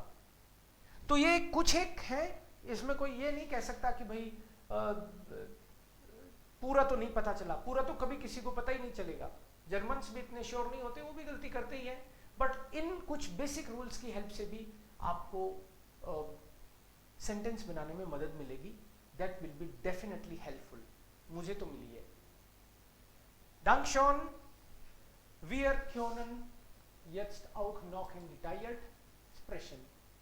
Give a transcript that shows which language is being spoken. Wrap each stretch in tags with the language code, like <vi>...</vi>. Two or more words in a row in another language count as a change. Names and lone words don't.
<hi>तो ये कुछ एक है, इसमें कोई ये नहीं कह सकता कि भाई पूरा तो नहीं पता चला. पूरा तो कभी किसी को पता ही नहीं चलेगा. जर्मन्स भी इतने श्योर नहीं होते, वो भी गलती करते ही हैं. बट इन कुछ</hi> <en>basic rules</en> <hi>की हेल्प से भी आपको सेंटेंस बनाने में मदद मिलेगी.</hi> <en>That will be definitely helpful. मुझे तो मिली है.</en> <de>Dankeschön, wir können jetzt auch noch in detailliert sprechen.</de>